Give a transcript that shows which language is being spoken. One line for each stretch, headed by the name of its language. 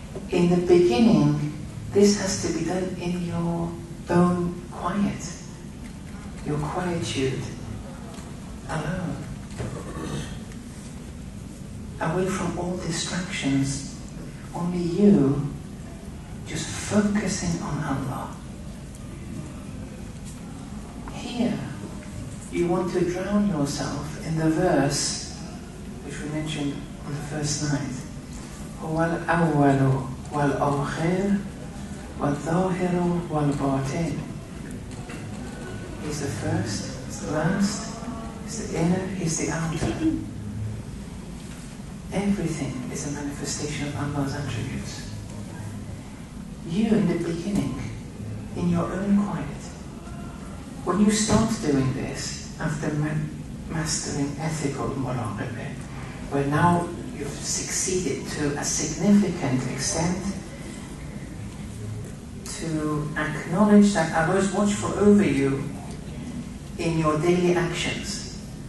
English: In the beginning, this has to be done in your own quiet, your quietude, alone, away from all distractions, only you, just focusing on Allah. Here, you want to drown yourself in the verse which we mentioned on the first night.
Arabic: هو الأول والآخر والظاهر والباطن.
English: He's the first, he's the last, he's the inner, he's the outer. Everything is a manifestation of Allah's attributes. You in the beginning, in your own quiet, when you start doing this, after mastering ethical muraqabah, where now you've succeeded to a significant extent to acknowledge that Allah is watchful over you in your daily actions.